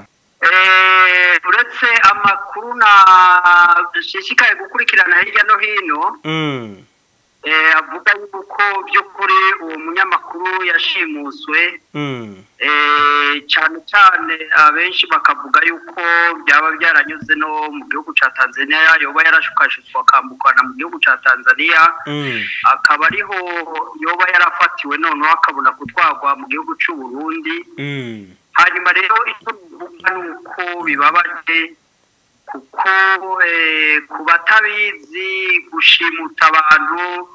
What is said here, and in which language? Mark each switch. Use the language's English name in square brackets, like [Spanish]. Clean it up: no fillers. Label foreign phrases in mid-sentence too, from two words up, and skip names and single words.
[Rundi] Uretse amakuru na shishikaye gukurikirana hirya no hino avuga yuko by'ukuri uwo munyamakuru yashimuswe cyane cyane abenshi bakavuga yuko byaba byaranyuze no mu gihugu ca Tanzania yoba yarashukashitswa akambukana mu gihugu ca Tanzania akaba ariho yoba yarafatiwe none akabona gutwagwa mu gihugu cy'u Burundi. Hanyuma rero icyo bivuga nuko bibabaje kuko kubatabizi gushimuta abantu